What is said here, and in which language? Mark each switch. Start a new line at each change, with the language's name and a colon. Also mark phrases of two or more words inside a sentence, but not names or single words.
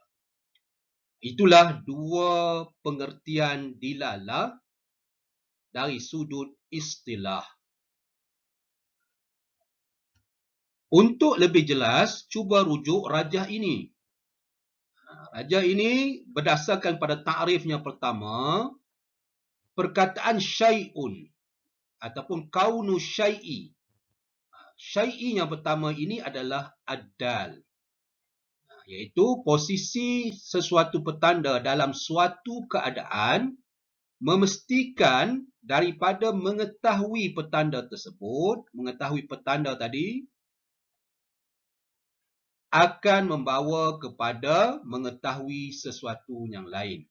Malay: Itulah 2 pengertian dilalah dari sudut istilah. Untuk lebih jelas, cuba rujuk rajah ini. Rajah ini berdasarkan pada takrifnya pertama, perkataan syai'un ataupun
Arabic: kaunu syai'i.
Malay: Syai'i yang pertama ini adalah ad-dal, iaitu posisi sesuatu petanda dalam suatu keadaan memestikan daripada mengetahui petanda tersebut, mengetahui petanda tadi akan membawa kepada mengetahui sesuatu yang lain.